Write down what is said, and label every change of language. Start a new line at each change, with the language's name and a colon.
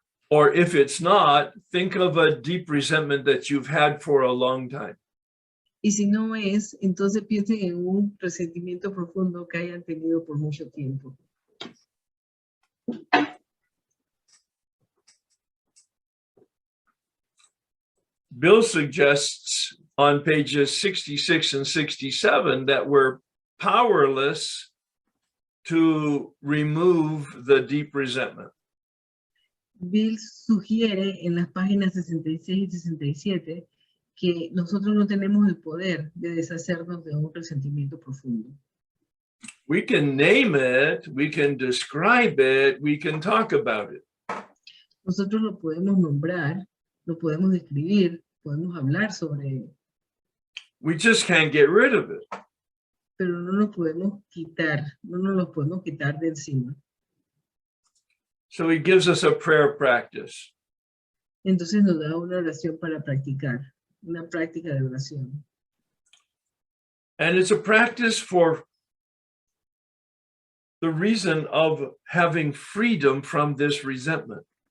English: Or if it's not, think of a deep resentment that you've had for a long time.
Spanish: Y si no es, entonces piensen en un resentimiento profundo que hayan tenido por mucho tiempo.
English: Bill suggests on pages 66 and 67 that we're powerless to remove the deep resentment.
Spanish: Bill sugiere en las páginas 66 y 67 que nosotros no tenemos el poder de deshacernos de un resentimiento profundo.
English: We can name it, we can describe it, we can talk about it.
Spanish: Nosotros lo podemos nombrar, lo podemos describir, podemos hablar sobre él.
English: We just can't get rid of it.
Spanish: Pero no nos podemos quitar, no nos lo podemos quitar de encima.
English: So he gives us a prayer practice.
Spanish: Entonces nos da una oración para practicar, una práctica de oración.
English: And it's a practice for the reason of having freedom from this resentment.